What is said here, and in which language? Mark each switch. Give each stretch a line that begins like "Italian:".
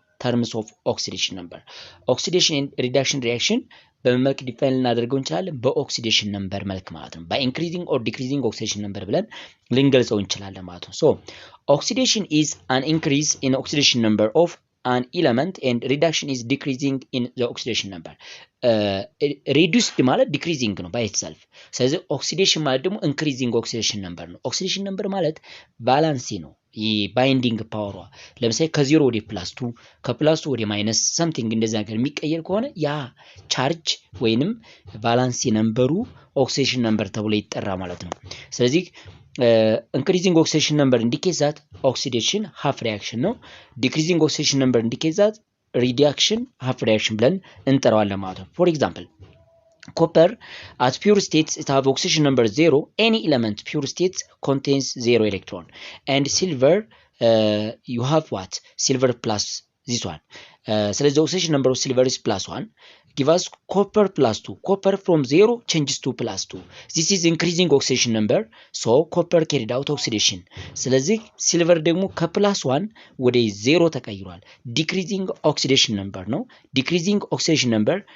English: terms of oxidation number. Oxidation and reduction reaction
Amharic: በመልክ ዲፋይን ልናደርገው እንችላለን በኦክሲዴሽን ነምበር መልክ ማለት ነው።
English: by increasing or decreasing oxidation number
Amharic: ብለን ልንገልጸው እንችላለን ማለት ነው።
English: so oxidation is an increase in oxidation number of an element and reduction is decreasing in the oxidation number. reduced
Amharic: ማለት
English: decreasing ነው by itself.
Amharic: ስለዚህ oxidation ማለት ደግሞ
English: increasing oxidation number
Amharic: ነው። oxidation number ማለት ባላንሲ ነው። ባይንዲንግ ፓወሯ ለምሳሌ ከ0 ወደ +2 ከ+2 ወደ -something እንደዛ ነገር የሚቀየር ከሆነ ያ ቻርጅ ወይንም ቫላንሲ ነምበሩ ኦክሲዴሽን ነምበር ተብሎ ይጠራ ማለት ነው። ስለዚህ
English: increasing oxidation number indicates that oxidation half reaction ነው። decreasing oxidation number indicates that reduction half reaction
Amharic: ብለን እንጠራዋለን ማለት ነው።
English: for example copper at pure states it have oxidation number 0. Any element pure states contains 0 electron. And silver you have what? Silver plus this one. So the oxidation number of silver is +1. Give us copper +2. Copper from 0 changes to +2. This is increasing oxidation number. So copper carried out oxidation.
Amharic: ስለዚህ silver ደግሞ ከ+1 ወደ 0 ተቀይሯል።
English: Decreasing oxidation number ነው። Decreasing oxidation number.